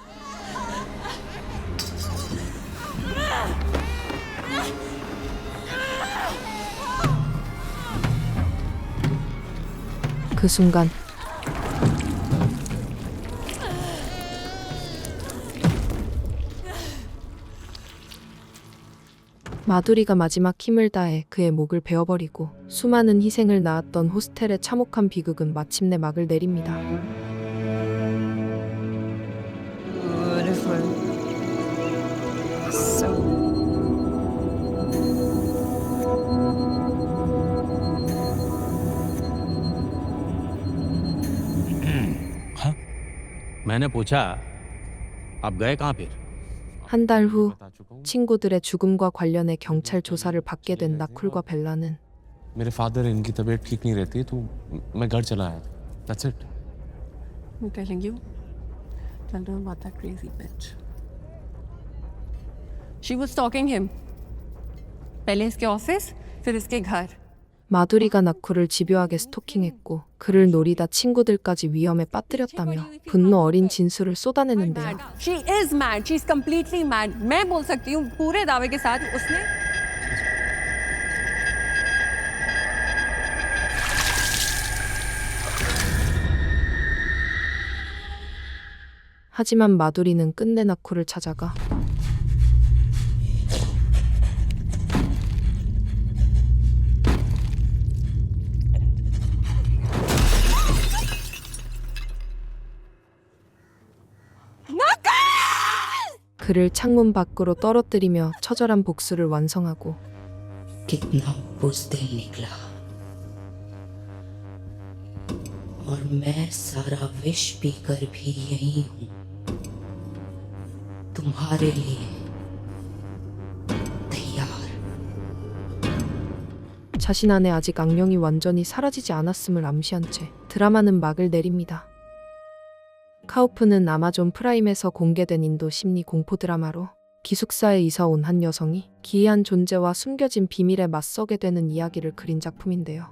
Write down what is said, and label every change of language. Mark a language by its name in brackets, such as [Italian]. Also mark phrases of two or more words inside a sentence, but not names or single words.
[Korean] 그 순간 마두리가 마지막 힘을 다해 그의 목을 베어버리고 수많은 희생을 낳았던 호스텔의 참혹한 비극은 마침내 막을 내립니다. [English] Beautiful. So. [Hindi] हाँ? मैंने पूछा आप गए कहाँ फिर? [Korean] 한 달 후 친구들의 죽음과 관련해 경찰 조사를 받게 된 나쿨과 벨라는 [Hindi] मेरे फादर इनकी तबीयत ठीक नहीं रहती तो मैं घर चला आया [English] that's it I'm telling you. Tell them about that crazy bitch. She was stalking him. [Hindi] पहले इसके ऑफिस, फिर इसके घर. [Korean] 마두리가 나쿨을 집요하게 스토킹했고 그를 노리다 친구들까지 위험에 빠뜨렸다며 분노 어린 진술을 쏟아내는데요. [English] She is mad. She's completely mad. [Hindi] मैं बोल सकती हूँ पूरे दावे के साथ उसने [Korean] 하지만 마두리는 끝내 나쿨을 찾아가 그를 창문 밖으로 떨어뜨리며 처절한 복수를 완성하고 [Hindi] कितना बुज़दिल निकला और मैं सारा विश पीकर भी यही हूँ तुम्हारे लिए तैयार. [Korean] 자신 안에 아직 악령이 완전히 사라지지 않았음을 암시한 채 드라마는 막을 내립니다. 카우프는 아마존 프라임에서 공개된 인도 심리 공포 드라마로 기숙사에 이사 온 한 여성이 기이한 존재와 숨겨진 비밀에 맞서게 되는 이야기를 그린 작품인데요.